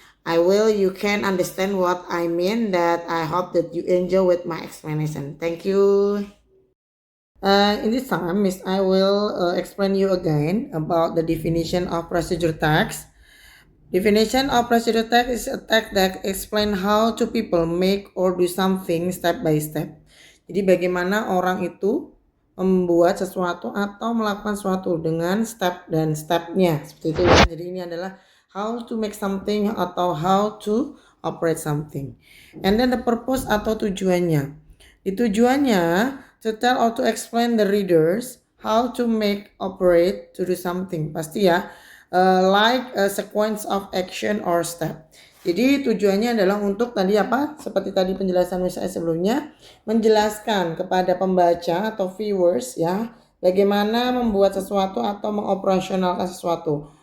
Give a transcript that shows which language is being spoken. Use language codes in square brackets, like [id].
[en] You can understand what I mean. That I hope that you enjoy with my explanation. Thank you. In this time, Miss I will explain you again about the definition of procedure text. Definition of procedure text is a text that explain how two people make or do something step by step. [id] Jadi bagaimana orang itu membuat sesuatu atau melakukan sesuatu dengan step dan stepnya. Seperti itu ya. Jadi ini adalah [en] how to make something [id] atau [en] how to operate something. And then the purpose [id] atau tujuannya. Di tujuannya [en] to tell or to explain the readers how to make, operate, to do something. [id] Pasti ya, [en] like a sequence of action or step. [id] Jadi tujuannya adalah untuk tadi apa? Seperti tadi penjelasan saya sebelumnya, menjelaskan kepada pembaca atau viewers ya, bagaimana membuat sesuatu atau mengoperasionalkan sesuatu.